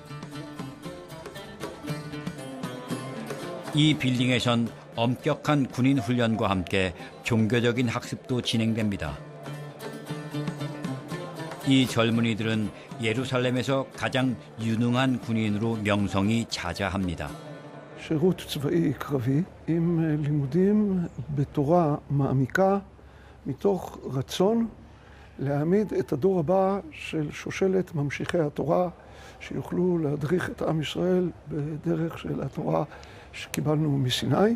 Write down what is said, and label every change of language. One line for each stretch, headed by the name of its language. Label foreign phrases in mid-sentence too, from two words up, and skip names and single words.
Korean: 이 빌딩에선 엄격한 군인 훈련과 함께 종교적인 학습도 진행됩니다. 이 젊은이들은 예루살렘에서 가장 유능한 군인으로 명성이 자자합니다.
Hebrew: שירות צבאי קרבי עם לימודים בתורה מעמיקה מתוך רצון להעמיד את הדור הבא של שושלת ממשיכי התורה שיוכלו להדריך את עם ישראל בדרך של התורה שקיבלנו מסיני.